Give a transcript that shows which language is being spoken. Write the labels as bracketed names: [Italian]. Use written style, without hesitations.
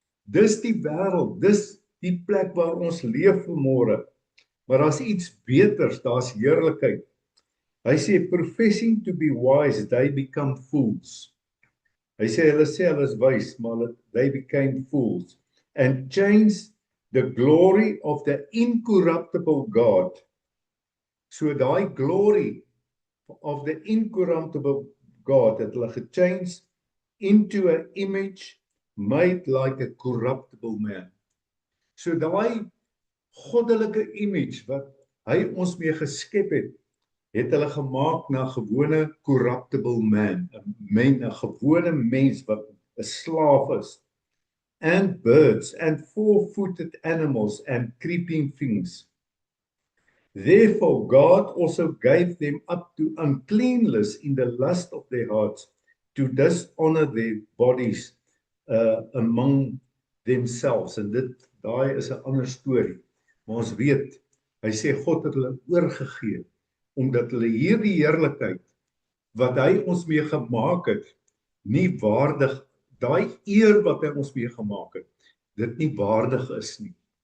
[Afrikaans] Dis die wêreld, dis die plek waar ons leef vanmôre. Maar daar's iets beters, daar's heerlikheid. Hy sê, [English] professing to be wise, they become fools. [Afrikaans] Hy sê hulle is wys, maar [English] they became fools, and changed the glory of the incorruptible God. [Afrikaans] So daai [English] glory of the incorruptible God [Afrikaans] het hulle gechanged [English] into an image made like a corruptible man. [Afrikaans] So daai goddelike image wat hy ons mee geskep het hulle gemaak na gewone corruptible man, 'n gewone mens wat 'n slaaf is, [English] and birds and four-footed animals and creeping things. Therefore God also gave them up to uncleanness in the lust of their hearts, to dishonor their bodies among themselves. [Afrikaans] En daai is 'n ander storie. Maar ons weet, hy sê God het hulle oorgegee, omdat hulle hierdie heerlikheid, wat hy ons mee gemaak het, nie waardig, daai eer wat hy ons mee gemaak het, dit nie waardig is nie.